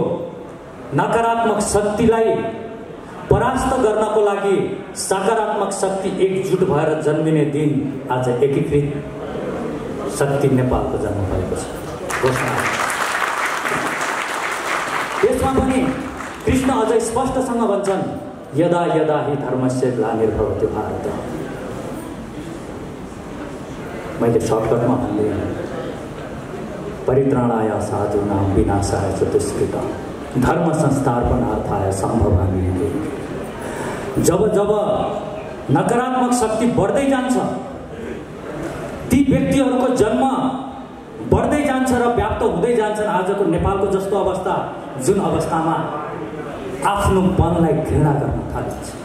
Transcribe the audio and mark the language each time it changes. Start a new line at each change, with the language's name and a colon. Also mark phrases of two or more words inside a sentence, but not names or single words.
Nepali: नकारात्मक शक्तिलाई परास्त गर्नको लागि सकारात्मक शक्ति एकजुट भएर जन्मिने दिन आज एकीकृत शक्ति नेपालको जन्म भएको छ। त्यसमा पनि कृष्ण अझ स्पष्टसँग भन्छन्,
Sanskrit: यदा यदा हि धर्मस्य ग्लानिर्भवति भारत।
Nepali: मैले सर्टकटमा भन्ने
Sanskrit: परित्राणाय साधूनां विनाशाय च दुष्कृतां धर्म संस्थापनार्थाय सम्भवामि युगे।
Nepali: जब जब नकारात्मक शक्ति बढ्दै जान्छ, ती व्यक्तिहरूको जन्म बढ्दै जान्छ र व्याप्त हुँदै जान्छन्। आजको नेपालको जस्तो अवस्था, जुन अवस्थामा आफ्नो मनलाई घृणा गर्न थालिन्छ।